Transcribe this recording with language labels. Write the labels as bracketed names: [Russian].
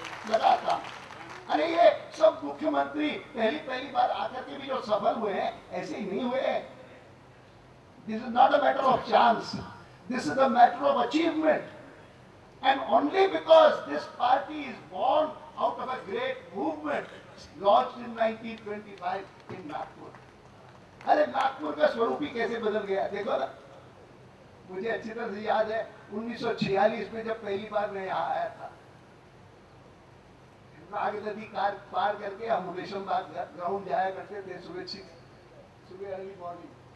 [Hindi] लगातार अरे ये सब मुख्यमंत्री पहली बार आकर के भी जो सफल हुए हैं, ऐसे ही नहीं हुए हैं। [English] This is not a matter of chance. This is a matter of achievement. And only because this party is born out of a great movement launched in 1925 in Nagpur. [Hindi] अरे नागपुर का स्वरूप ही कैसे बदल गया देखो ना। मुझे अच्छी तरह से याद है 1946 में जब पहली बार मैं यहाँ आया था, नाग नदी पार करके हम रेशमबाग ग्राउंड जाया करते थे सुबह [English] Early morning.